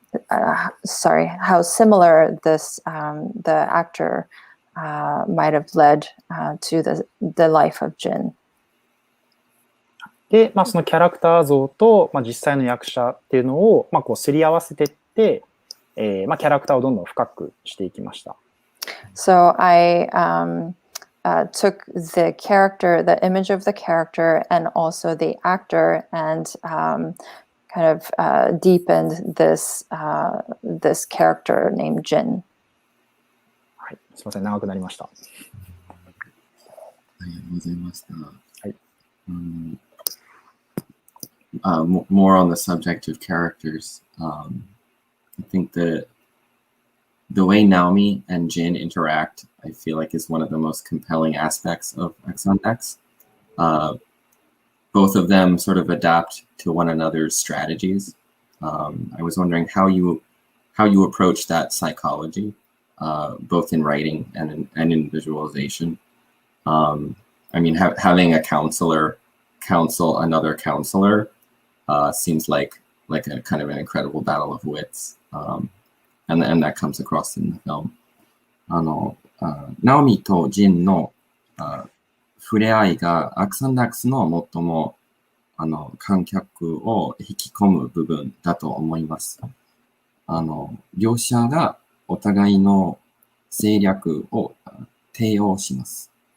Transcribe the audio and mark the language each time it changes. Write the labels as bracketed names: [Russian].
[English] How similar this the actor might have led to the life of Jin. [Japanese] で、そのキャラクター像と、実際の役者っていうのを、こうすり合わせていって、キャラクターをどんどん深くしていきました。 [English] So I took the character, the image of the character, and also the actor, and kind of deepened this character named Jin. [Japanese] はい、すみません、長くなりました。ありがとうございました。はい。 [English] More on the subject of characters. I think the way Naomi and Jin interact, I feel like, is one of the most compelling aspects of AXANDAX. Both of them sort of adapt to one another's strategies. I was wondering how you approach that psychology, both in writing and in visualization. I mean, having a counselor counsel another counselor seems like a kind of an incredible battle of wits. And that comes across in the film. [Japanese] ナオミとジンの触れ合いがアクサンダックスの最も観客を引き込む部分だと思います。両者がお互いの戦略を提案します。